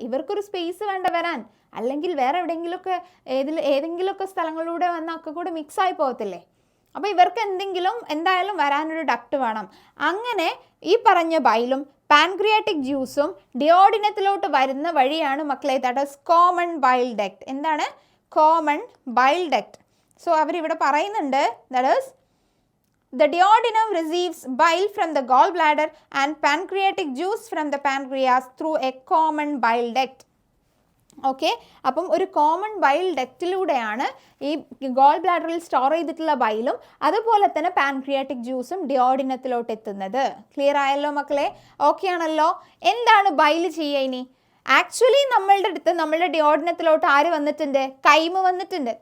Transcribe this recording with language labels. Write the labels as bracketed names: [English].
[Malayalam] ഇവർക്കൊരു സ്പേസ് വേണ്ട വരാൻ, അല്ലെങ്കിൽ വേറെ എവിടെയെങ്കിലുമൊക്കെ ഏതെങ്കിലുമൊക്കെ സ്ഥലങ്ങളിലൂടെ വന്നാൽ ഒക്കെ കൂടെ മിക്സായി പോകത്തില്ലേ? അപ്പോൾ ഇവർക്ക് എന്തായാലും വരാനൊരു ഡക്റ്റ് വേണം. അങ്ങനെ ഈ പറഞ്ഞ ബൈലും പാൻക്രിയാറ്റിക് ജ്യൂസും ഡിയോഡിനത്തിലോട്ട് വരുന്ന വഴിയാണ് മക്കളെ [English] That is common bile duct. [Malayalam] എന്താണ്? Common bile duct. [English] so [Malayalam] അവരിവിടെ പറയുന്നുണ്ട് [English] That is the duodenum receives bile from the gallbladder and pancreatic juice from the pancreas through a common bile duct. [Malayalam] Okay, അപ്പം ഒരു common bile ഡക്റ്റിലൂടെയാണ് ഈ goal ബ്ലാഡറിൽ store ചെയ്തിട്ടുള്ള ബൈലും അതുപോലെ തന്നെ pancreatic ജ്യൂസും ഡിയോഡിനത്തിലോട്ട് എത്തുന്നത്. ക്ലിയർ ആയല്ലോ മക്കളെ? ഓക്കെ ആണല്ലോ? എന്താണ് ബൈൽ ചെയ്യുക ഇനി? ആക്ച്വലി നമ്മളുടെ ഡിയോഡിനത്തിലോട്ട് ആര് വന്നിട്ടുണ്ട്? കൈമ് വന്നിട്ടുണ്ട്.